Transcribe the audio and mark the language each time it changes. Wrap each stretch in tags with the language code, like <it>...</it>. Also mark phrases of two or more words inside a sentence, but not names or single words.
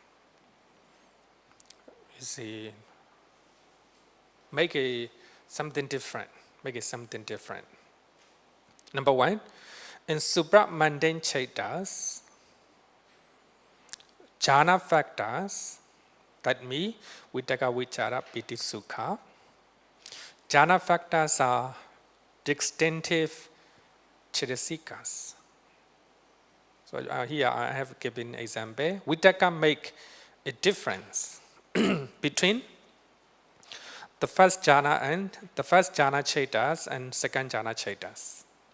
<en>You see, make it something different. Number 1, in supramundane chetas, jhana factors, that means</en> <pi>vitaka, vichara, piti, sukha.</pi> <en>Jhana factors are distinctive chetasikas. So here I have given example. Vitaka make a difference between the first jhana chetas and second jhana chetas.</en>